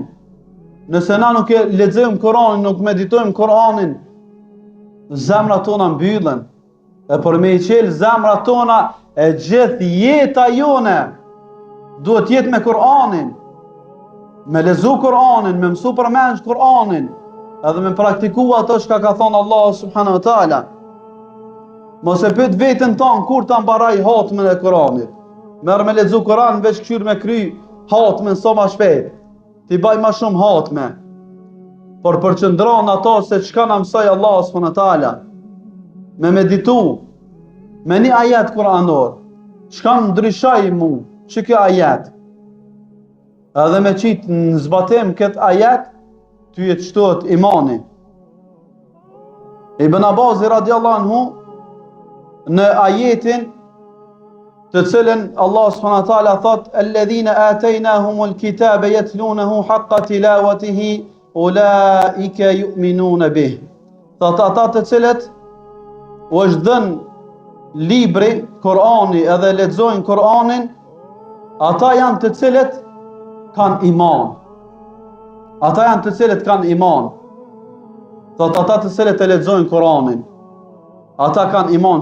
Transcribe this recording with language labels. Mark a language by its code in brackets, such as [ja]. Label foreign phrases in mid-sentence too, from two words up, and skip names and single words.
[sq] Nëse na nuk e lexojmë Kur'anin, nuk meditojmë Kur'anin, zemrat tona mbyllen. E për me i qelë zemrat tona, e gjithë jeta jone duhet jetë me Kur'anin, me lezu Kur'anin, me mësu përmendsh Kur'anin, edhe me praktiku ato që ka thonë Allah [ar] سبحانه وتعالى. [sq] Mos e pyet veten tonë kur ta mbaraj hatmën e Kur'anit. Merr me lexu Kur'an veç këshyr me kry hatmën sa më shpejt. Ti baj më shumë hatme. Por përqendron ato se çka na mësoi Allah [ar] سبحانه وتعالى. [sq] Me meditu me një ajet kuranor. Çka ndryshoi mu? Që kjo ajet? Edhe me qitë në zbatim këtë ajet, ty e qëtohet imani. Ibn Abbas [ar] رضي الله عنه, [sq] në ajetin të cilën Allah [ar] سبحانه وتعالى [sq] thot: [ar] "الذين آتيناهم الكتاب يتلونه حق تلاوته أولئك يؤمنون به." [sq] Thot ata të cilët u është dhënë libri, Kur'ani, edhe lexojnë Kur'anin, ata janë të cilët kanë iman. Ata janë të cilët kanë iman. Thot ata të cilët e lexojnë Kur'anin, ata kanë iman.